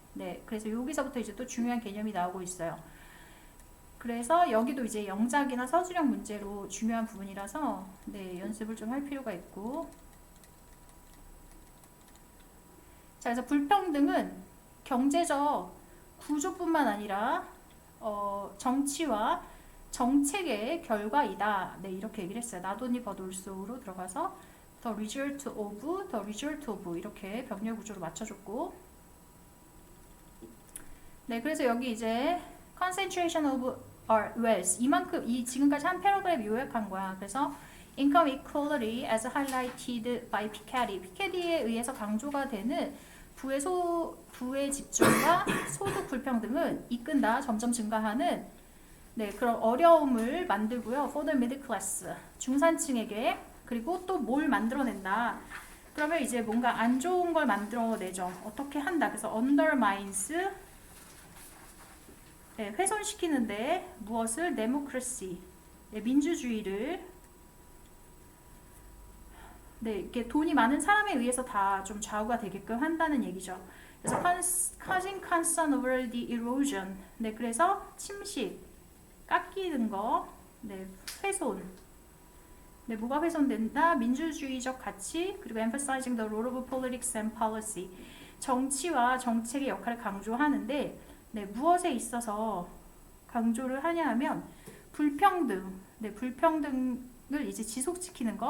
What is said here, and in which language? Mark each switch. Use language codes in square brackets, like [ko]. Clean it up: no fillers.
[ko] 네, 그래서 여기서부터 이제 또 중요한 개념이 나오고 있어요. 그래서 여기도 이제 영작이나 서술형 문제로 중요한 부분이라서 네, 연습을 좀 할 필요가 있고. 자, 그래서 불평등은 경제적 구조뿐만 아니라 정치와 정책의 결과이다. 네, 이렇게 얘기를 했어요. [en] not only but also [ko] 로 들어가서 [en] the result of [ko] 이렇게 병렬 구조로 맞춰줬고. 네, 그래서 여기 이제 [en] concentration of wealth [ko] 이만큼 지금까지 한 패러그램 요약한 거야. [en] 그래서 income equality as highlighted by Piketty. [ko] 피케티에 의해서 강조가 되는 부의 집중과 소득 불평등은 이끈다. 점점 증가하는 그런 어려움을 만들고요. [en] for the middle class [ko] 중산층에게. 그리고 또 뭘 만들어낸다. 그러면 이제 뭔가 안 좋은 걸 만들어내죠. 어떻게 한다. 그래서 undermines 훼손시키는데 무엇을? democracy 민주주의를. 네, 이게 돈이 많은 사람에 의해서 다 좀 좌우가 되게끔 한다는 얘기죠. [en] 그래서 causing concern over the erosion. [ko] 네, 그래서 침식, 깎이는 거, 네, 훼손. 네, 뭐가 훼손된다? 민주주의적 가치, 그리고 [en] emphasizing the role of politics and policy. [ko] 정치와 정책의 역할을 강조하는데, 네, 무엇에 있어서 강조를 하냐 하면 불평등. 네, 불평등을 이제 지속시키는 거.